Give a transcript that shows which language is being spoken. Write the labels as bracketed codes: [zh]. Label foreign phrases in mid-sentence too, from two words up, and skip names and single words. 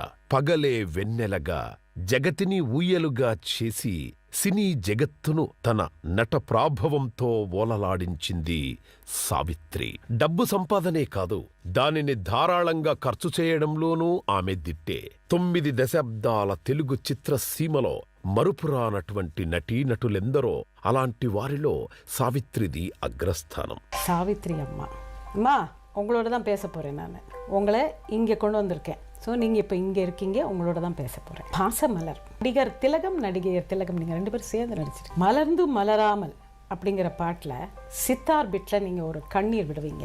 [te] పగలే వెన్నెలగా జగతిని ఊయలుగా చేసి సినీ జగత్తును తన నట ప్రాభవంతో ఓలలాడించింది సావిత్రి. డబ్బు సంపాదనే కాదు, దానిని ధారాళంగా ఖర్చు చేయడంలోనూ ఆమె దిట్టే. 9 దశాబ్దాల తెలుగు చిత్రసీమలో మరుపురానటువంటి నటీనటులెందరో, అలాంటి వారిలో సావిత్రిది అగ్రస్థానం. [ta] சாவித்ரி அம்மா உங்களோட தான் பேச போகிறேன். நான் உங்களை இங்கே கொண்டு வந்திருக்கேன். ஸோ நீங்கள் இப்போ இங்கே இருக்கீங்க, உங்களோட தான் பேச போகிறேன். பாசமலர், நடிகர் திலகம், நடிகையர் திலகம், நீங்கள் 2 பேரும் சேர்ந்து நடிச்சிருக்கீங்க. மலர்ந்து மலராமல் அப்படிங்கிற பாட்டில் சித்தார் பிட்டில் நீங்கள் ஒரு கண்ணீர் விடுவீங்க.